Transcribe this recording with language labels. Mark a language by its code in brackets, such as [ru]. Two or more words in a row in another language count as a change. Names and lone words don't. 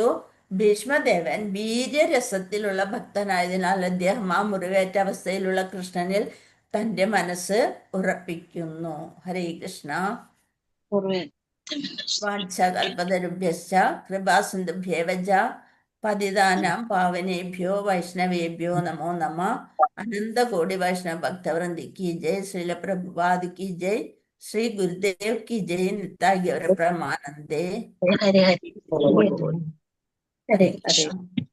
[ml] ഭീഷ്മദേവൻ വീര്യരസത്തിലുള്ള ഭക്തനായതിനാൽ അദ്ദേഹം ആ മുറിവേറ്റ അവസ്ഥയിലുള്ള കൃഷ്ണനിൽ തന്റെ മനസ്സ് ഉറപ്പിക്കുന്നു. [sa] ഹരേ കൃഷ്ണ. വാഞ്ചകൽപതരുഭ്യശ്ച കൃപാസിന്ധുഭ്യേവ ച പതിതാനാം പാവനേഭ്യോ വൈഷ്ണവേഭ്യോ നമോ നമഃ. അനന്തകോടി വൈഷ്ണവ ഭക്തവൃന്ദി [hi] की जय. श्रील प्रभुपाद की जय. श्री गुरुदेव की जय. [sa] नित्याय गौर प्रमानंदे. ഹരേ ഹരേ हरे कृष्ण.